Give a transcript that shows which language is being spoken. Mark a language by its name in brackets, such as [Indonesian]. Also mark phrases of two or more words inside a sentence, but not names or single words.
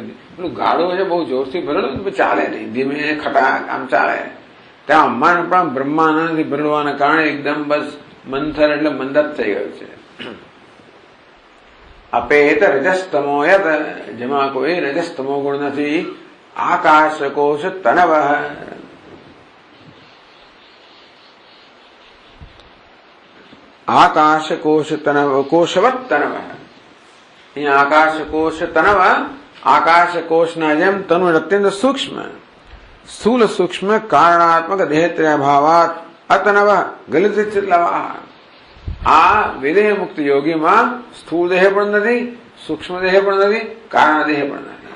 [Gujarati] પેલું ગાળું છે બહુ જોરથી ભરેલું ચાલે નહીં, ધીમે ખટાક આમ ચાલે. ત્યાં અમ્માન પણ બ્રહ્માનંદથી ભરવાના કારણે એકદમ બસ મંથર એટલે મંદત થઈ ગયું છે. [Sanskrit] અપેત રજસ્તમો યત, [Gujarati] જેમાં કોઈ રજસ્તમો ગુણ નથી. [Sanskrit] आकाशकोश तनव आकाशकोश तनव कोशवत तनव [Gujarati] અહીંયા આકાશકોશ તનવ આકાશકોશના જેમ તનુ અત્યંત સૂક્ષ્મ [Sanskrit] સ્થૂલ સૂક્ષ્મ કારણાત્મક દેહત્રયભાવાત અતનવ ગલિત ચિત્તલવા [Gujarati] આ વિદેહ મુક્ત યોગીમાં સ્થૂળ દેહ પણ નથી, સૂક્ષ્મ દેહ પણ નથી, કારણ દેહ પણ નથી.